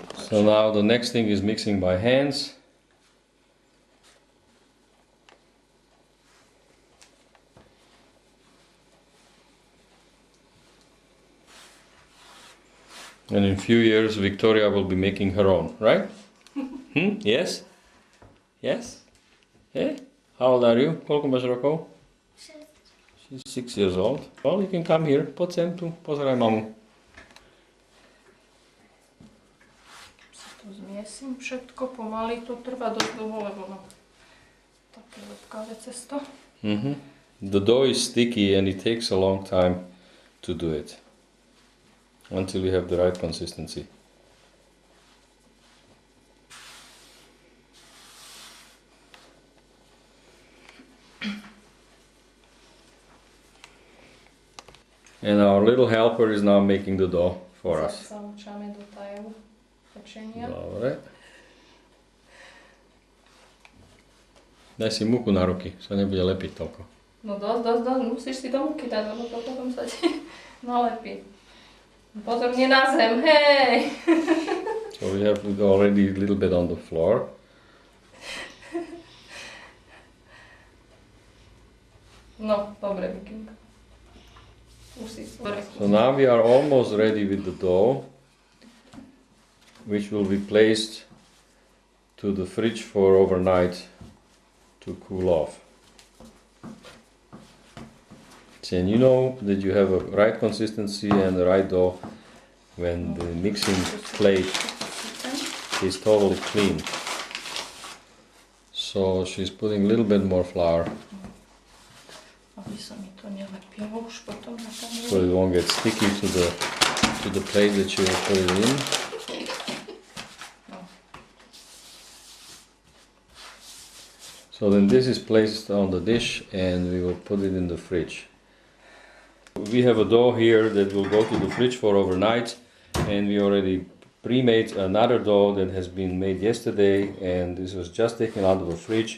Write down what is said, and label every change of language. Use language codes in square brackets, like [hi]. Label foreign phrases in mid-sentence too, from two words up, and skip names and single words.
[en] So now the next thing is mixing by hands. And in a few years Victoria will be making her own, right? Yes? Yes? Hey? How old are you? [sk] Koľko máš rokov? 6. [en] She's 6 years old. Well, you can come here. [sk] Poď sem tu. Pozeraj mamu. Tu zmiesím všetko, pomaly to trvá dosť dlho, lebo no také lepkavé cesto. [en] The dough is sticky and it takes a long time to do it. Until you have the right consistency. And our little helper is now making the dough for us. [sk] Zamúčame do tajú pečenia. Dobre. Daj si múku na ruky, sa nebude lepiť toľko. No dosť, musíš si do múky dať, lebo to potom sa ti nalepí. Pozor, nie na zem, hej! [en] So we have already a little bit on the floor. [sk] No, dobre, Vikinka. [en] So now we are almost ready with the dough, which will be placed to the fridge for overnight to cool off. And you know that you have a right consistency and the right dough when the mixing plate is totally clean. So she's putting a little bit more flour [sk] Aby sa mi to nelepilo už potom na [en] so it won't get sticky to the plate that you will put it in. So then this is placed on the dish and we will put it in the fridge. We have a dough here that will go to the fridge for overnight, and we already pre-made another dough that has been made yesterday, and this was just taken out of the fridge.